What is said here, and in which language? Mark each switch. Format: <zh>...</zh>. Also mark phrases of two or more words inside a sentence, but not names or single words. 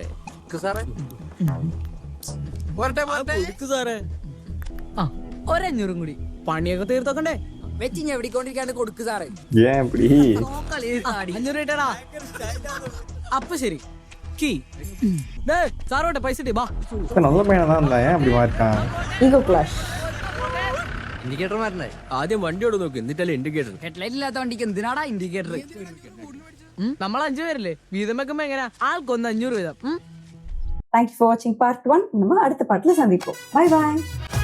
<ml>സാറേ സാറേ 500 കൂടി പണിയൊക്കെ തീർത്തോക്കണ്ടേ? വെച്ച് എവിടെക്കൊണ്ടിരിക്കാണ്ട് കൊടുക്ക് സാറേ. 500 രൂപ. അപ്പൊ ശരി സാറോട്ടെ പൈസ</ml> <ta>நல்ல பையனா தான் இருந்தா ஏன் அப்படி மாட்டான்?</ta> <en>ego clash.</en> <ml>ഇൻഡിക്കേറ്റർ മാറ്റണ്ടേ? ആദ്യം വണ്ടിയോട് നോക്ക്, എന്നിട്ടല്ലേ ഇൻഡിക്കേറ്റർ. ഹെഡ്ലൈറ്റ് ഇല്ലാത്ത വണ്ടിക്ക് എന്തിനാടാ ഇൻഡിക്കേറ്റർ? നമ്മൾ 5 പേരല്ലേ, വീതം വെക്കുമ്പോ എങ്ങനെയാ? ആൾക്കൊന്ന് 500 വീതം.</ml> <en>Thank you for watching part 1.</en> <ta>நம்ம அடுத்த பாட்டுல சந்திப்போம்.</ta> <en>Bye bye.</en>